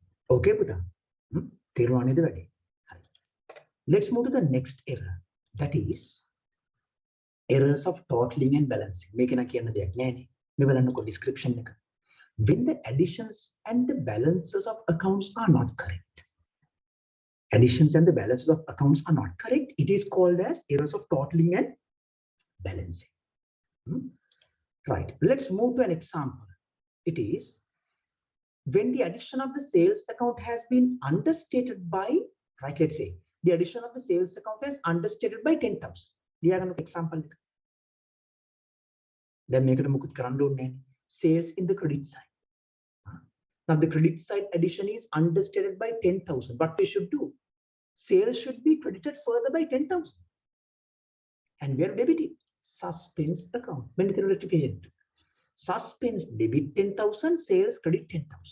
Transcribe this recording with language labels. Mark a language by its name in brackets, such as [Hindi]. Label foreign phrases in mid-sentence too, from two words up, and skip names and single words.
[Sinhala] Okay, පුතා. තේරුණා නේද වැඩි? හරි. [English] Let's move to the next error. That is errors of totaling and balancing. [Sinhala] මේක නා කියන්න දෙයක් නෑනේ. මේ බලන්නකෝ description එක. [English] When the additions and the balances of accounts are not correct. Additions and the balances of accounts are not correct. It is called as errors of totaling and balancing. Right. Let's move to an example. It is when the addition of the sales account has been understated by, right, let's say the addition of the sales account is understated by 10,000. [Sinhala] ලියාගන්නක example එක. දැන් මේකට මුකුත් කරන්න ඕනේ නැහැ. [English] Sales in the credit side. Now the credit side addition is understated by 10,000. What we should do? Sales should be credited further by 10,000. And we are debiting. Suspense account. When did the rectification? Suspense debit 10,000, sales credit 10,000.